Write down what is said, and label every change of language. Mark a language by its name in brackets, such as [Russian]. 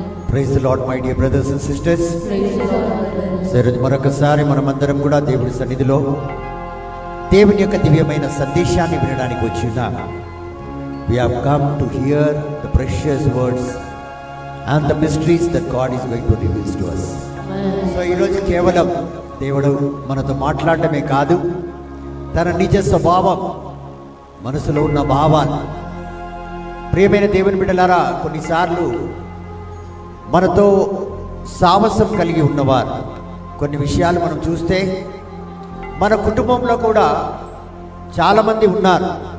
[English] Praise the Lord my dear brothers and sisters. [Telugu] సరే, మరొకసారి మనమందరం కూడా దేవుడి సన్నిధిలో దేవుని యొక్క దివ్యమైన సందేశాన్ని వినడానికి వచ్చిన [English] we have come to hear the precious words and the mysteries that God is going to reveal to us. [Telugu] So ఈరోజు కేవలం దేవుడు మనతో మాట్లాడటమే కాదు, తన నిజ స్వభావం, మనసులో ఉన్న భావాలు. ప్రియమైన దేవుని బిడ్డలారా, కొన్నిసార్లు మనతో సామసం కలిగి ఉన్నవారు కొన్ని విషయాలు మనం చూస్తే మన కుటుంబంలో కూడా చాలామంది ఉన్నారు.